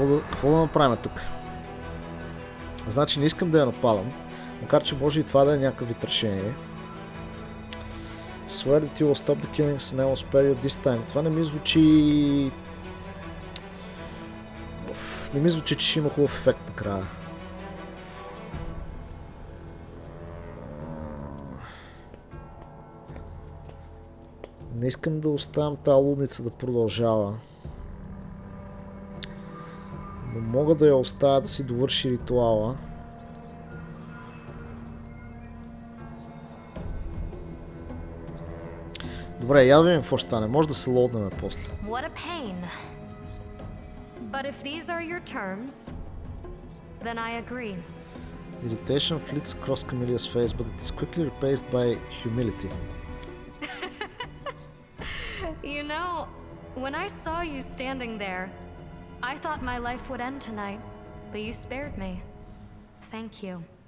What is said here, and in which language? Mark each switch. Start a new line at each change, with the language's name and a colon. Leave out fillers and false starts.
Bulgarian: Какво да направим тук? Значи не искам да я нападам, макар че може и това да е някакъв вид решение.
English: Swear that you will stop the killings and I will spare you this time.
Bulgarian: Това не ми звучи... Не ми звучи, че ще има хубав ефект накрая. Не искам да оставям тази лудница да продължава. Но мога да я оставя да си довърши ритуала. Добре, я видим какво ще стане. Може да се лоуднем после.
English: What a pain. But if these are your terms, then I agree. Irritation flits across Camillea's face, but it is quickly replaced by humility. You know, when I saw you standing there, I thought my life would end tonight, but you spared me. Thank you.